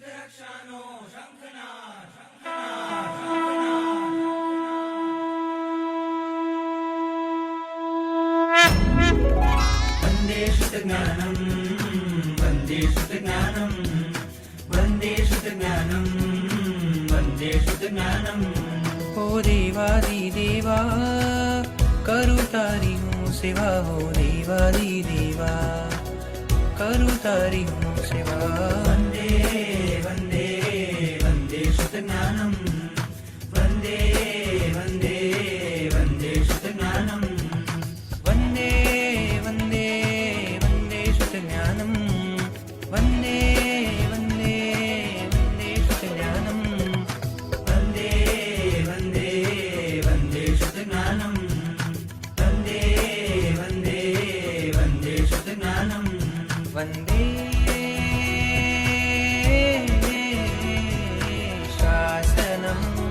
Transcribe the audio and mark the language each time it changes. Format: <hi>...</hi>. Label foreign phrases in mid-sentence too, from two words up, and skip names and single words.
<sa>वन्दे श्रुतज्ञानं वन्दे श्रुतज्ञानं वन्दे श्रुतज्ञानं वन्दे श्रुतज्ञानं।</sa> <gu>હો દેવાદિદેવા કરું તારી હું સેવા, હો દેવાदिदेवा કરું તારી હું સેવા।</gu> <sa>वन्दे वन्दे वन्दे श्रुतज्ञानं वन्दे वन्दे वन्दे श्रुतज्ञानं। વંદે વંદે વંદે શુદ્ધજ્ઞાનમ, વંદે વંદે વંદે શુદ્ધજ્ઞાનમ, वन्दे वन्दे वन्दे श्रुतज्ञानं वन्दे वन्दे वन्दे श्रुतज्ञानं। વંદે શાસનમ</sa>